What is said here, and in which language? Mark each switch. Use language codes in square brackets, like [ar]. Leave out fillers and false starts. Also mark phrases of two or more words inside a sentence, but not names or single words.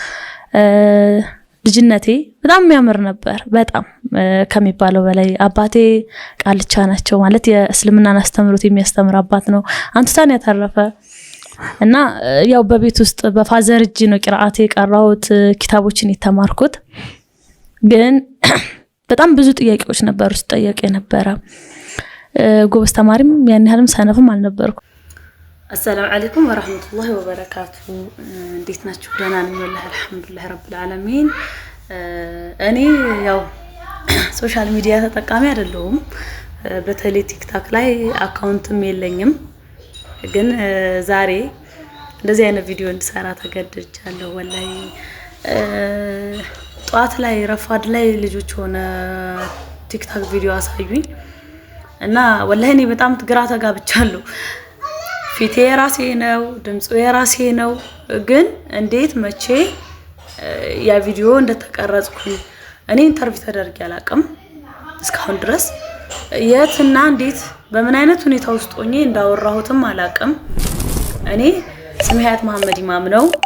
[am] ልጅነቴ በጣም የሚያምር ነበር። በጣም ከሚባለው በላይ አባቴ ቃልቻ ናቸው ማለት የእስልምናን አስተምሮት የሚያስተምር አባት ነው። አንተታን ያተረፈ እና ያው በቤት ውስጥ በፋዘር እጅ ነው ቂራአቴ ቀራውት ኪታቦችን የተማርኩት። ግን በጣም ብዙ ጥያቄዎች ነበሩ ስጠየቅ የነበረ ጎበዝ ተማሪም ያን ያህልም ሰነፍም አልነበርኩ። [ar] السلام عليكم ورحمة الله وبركاته. [am] እንዴት ናችሁ? ደህና ነኝ [ar] والله الحمد لله رب العالمين. [am] እኔ ያው ሶሻል ሚዲያ ተጠቃሚ አይደለሁም። በተለይ ቲክታክ ላይ አካውንትም የለኝም። ግን ዛሬ እንደዚህ አይነት ቪዲዮ እንድሰራ ተገድጃለሁ። ወላሂ ጧት ላይ ረፋድ ላይ ልጆች ሆነ ቲክታክ ቪዲዮ አሳዩኝ እና ወላሂ እኔ በጣም ግራ ተጋብቻለሁ። ፊቴ የራሴ ነው፣ ድምጹ የራሴ ነው። ግን እንዴት መቼ ያ ቪዲዮ እንደተቀረጽኩኝ እኔ ኢንተርቪው ተደርጌ አላቅም እስካሁን ድረስ። የትና እንዴት በምን አይነት ሁኔታ ውስጥ ሆኜ እንዳወራሁትም አላቅም። እኔ ስሜ ሀያት መሐመድ ኢማም ነው።